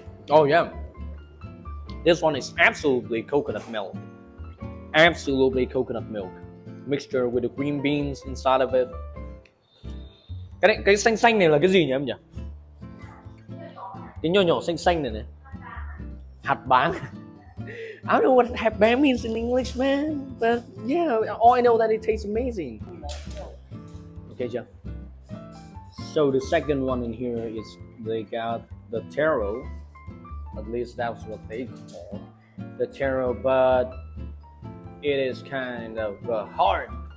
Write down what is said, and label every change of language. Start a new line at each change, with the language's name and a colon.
English: Oh yeah, this one is absolutely coconut milk. Absolutely coconut milk mixture with the green beans inside of it.
Vietnamese: Cái xanh xanh này là cái gì nhỉ em nhỉ? Cái nhỏ nhỏ xanh xanh này này. Hạt báng.
English: I don't know what hạt báng means in English, man. But yeah, all I know that it tastes amazing. Okay, chưa? So the second one in here is they got the taro. At least that's what they call the taro, but it is kind of hard.